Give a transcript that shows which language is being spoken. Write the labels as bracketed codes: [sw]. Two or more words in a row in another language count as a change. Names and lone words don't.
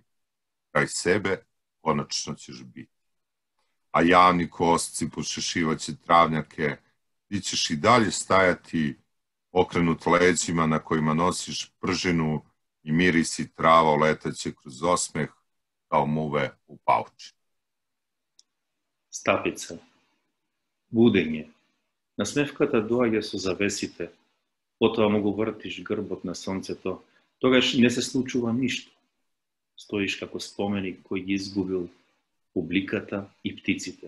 [sr] Kraj sebe konačno ćeš biti. A javni kosci počešivaće travnjake, ti ćeš i dalje stajati okrenut leđima na kojima nosiš pržinu i mirisi trava letaće kroz osmeh kao muve u pauči. [mk] Стапица. Будење. Насмевката доаѓа со завесите, потоа му го вртиш грбот на сонцето, тогаш не се случува ништо. Стоиш како споменик кој ги изгубил публиката и птиците.